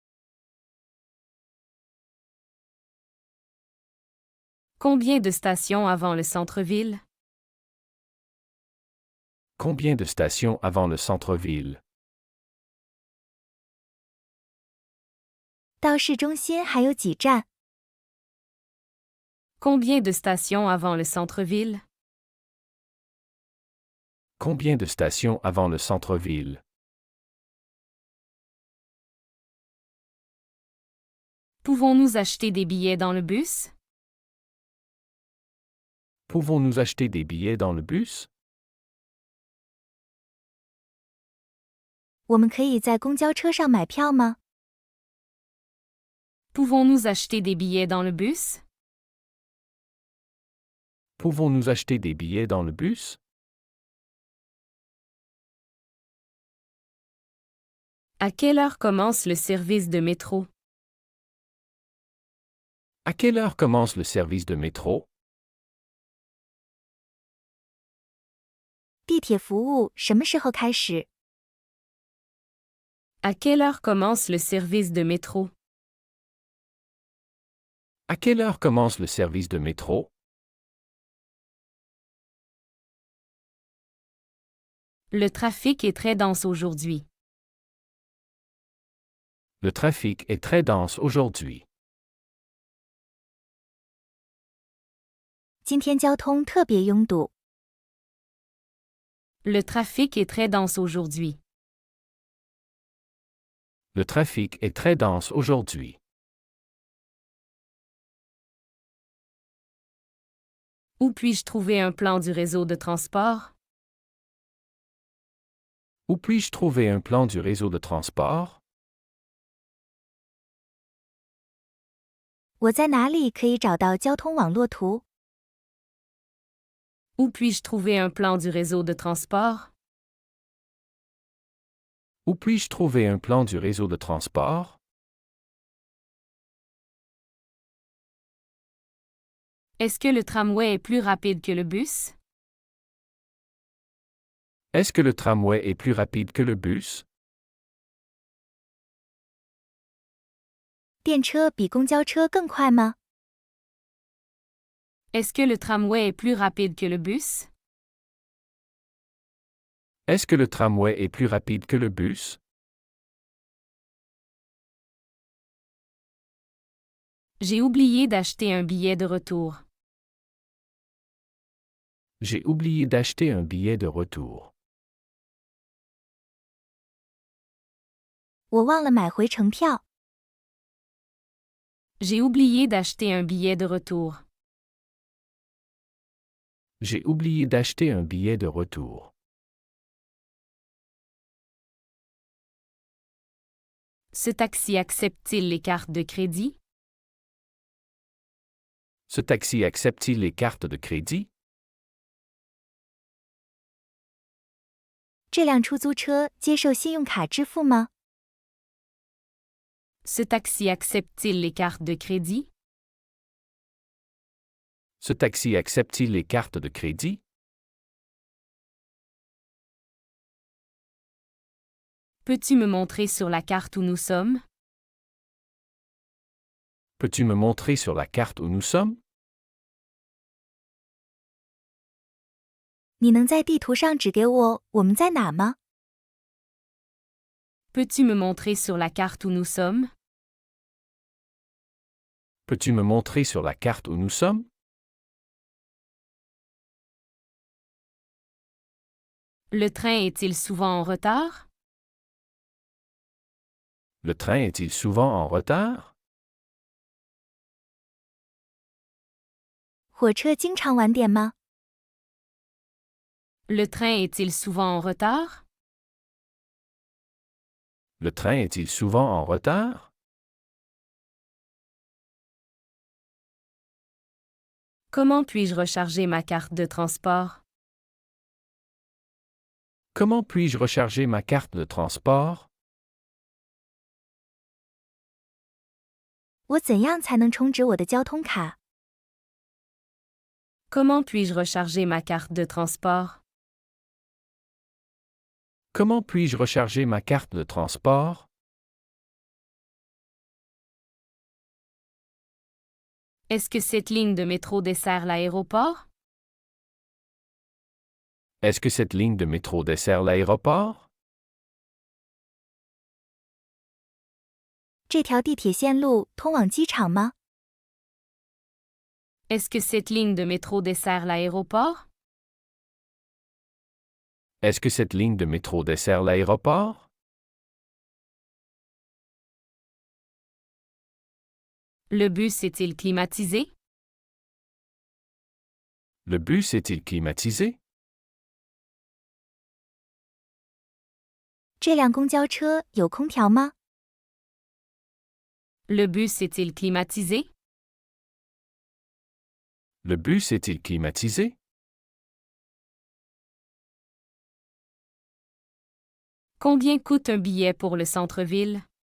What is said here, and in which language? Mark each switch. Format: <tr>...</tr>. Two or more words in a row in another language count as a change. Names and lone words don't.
<fr>Combien de stations avant le centre-ville? Combien de stations avant le centre-ville?</fr> <zh>到市中心还有几站？</zh> <fr>Combien de stations avant le centre-ville? Combien de stations avant le centre-ville? Pouvons-nous acheter des billets dans le bus? Pouvons-nous acheter des billets dans le bus?</fr> <zh>我们可以在公交车上买票吗？</zh> <fr>Pouvons-nous acheter des billets dans le bus? Pouvons-nous acheter des billets dans le bus? À quelle heure commence le service de métro? À quelle heure commence le service de métro?</fr> <zh>地铁服务什么时候开始？</zh> <fr>À quelle heure commence le service de métro? À quelle heure commence le service de métro? Le trafic est très dense aujourd'hui. Le trafic est très dense aujourd'hui.</fr> <zh>今天交通特别拥堵。</zh> <fr>Le trafic est très dense aujourd'hui. Le trafic est très dense aujourd'hui. Où puis-je trouver un plan du réseau de transport? Où puis-je trouver un plan du réseau de transport?</fr> <zh>我在哪里可以找到交通网络图？</zh> <fr>Où puis-je trouver un plan du réseau de transport? Où puis-je trouver un plan du réseau de transport? Est-ce que le tramway est plus rapide que le bus? Est-ce que le tramway est plus rapide que le bus?</fr> <zh>电车比公交车更快吗？</zh> <fr>Est-ce que le tramway est plus rapide que le bus? Est-ce que le tramway est plus rapide que le bus? J'ai oublié d'acheter un billet de retour. J'ai oublié d'acheter un billet de retour.</fr> <zh>我忘了买回程票。</zh> <fr>J'ai oublié d'acheter un billet de retour. J'ai oublié d'acheter un billet de retour. Ce taxi accepte-t-il les cartes de crédit? Ce taxi accepte-t-il les cartes de crédit?</fr> <zh>这辆出租车接受信用卡支付吗？</zh> <fr>Ce taxi accepte-t-il les cartes de crédit? Ce taxi accepte-t-il les cartes de crédit? Peux-tu me montrer sur la carte où nous sommes? Peux-tu me montrer sur la carte où nous sommes?</fr> <zh>你能在地图上指给我们在哪吗？</zh> <fr>Peux-tu me montrer sur la carte où nous sommes? Peux-tu me montrer sur la carte où nous sommes? Le train est-il souvent en retard? Le train est-il souvent en retard?</fr> <zh>火车经常晚点吗？</zh> <fr>Le train est-il souvent en retard? Le train est-il souvent en retard? Comment puis-je recharger ma carte de transport? Comment puis-je recharger ma carte de transport?</fr> <zh>我怎样才能充值我的交通卡？</zh> <fr>Comment puis-je recharger ma carte de transport? Comment puis-je recharger ma carte de transport? Est-ce que cette ligne de métro dessert l'aéroport? Est-ce que cette ligne de métro dessert l'aéroport?</fr> <zh>这条地铁线路通往机场吗？</zh> <fr>Est-ce que cette ligne de métro dessert l'aéroport? Est-ce que cette ligne de métro dessert l'aéroport? Le bus est-il climatisé? Le bus est-il climatisé?</fr> <zh>这辆公交车有空调吗？</zh> <fr>Le bus est-il climatisé? Le bus est-il climatisé? Combien coûte un billet pour le centre-ville?</fr>